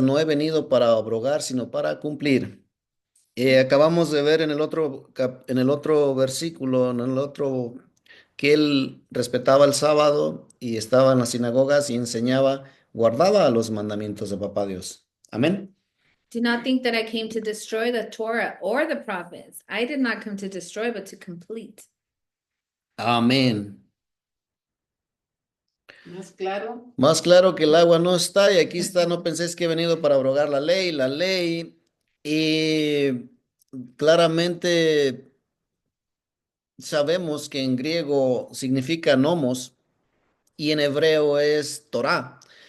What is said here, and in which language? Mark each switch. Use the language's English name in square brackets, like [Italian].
[Spanish] No he venido para abrogar, sino para cumplir. Acabamos de ver en el otro versículo, en el otro, que él respetaba el sábado y estaba en las sinagogas y enseñaba, guardaba los mandamientos de papá Dios. Amén. [English] Do not think that I came to destroy the Torah or the prophets. I did not come to destroy, but to complete. [Spanish] Amén. Más claro. Más claro que el agua no está, y aquí está, no penséis que he venido para abrogar la ley, y claramente sabemos que en griego significa nomos y en hebreo es Torah.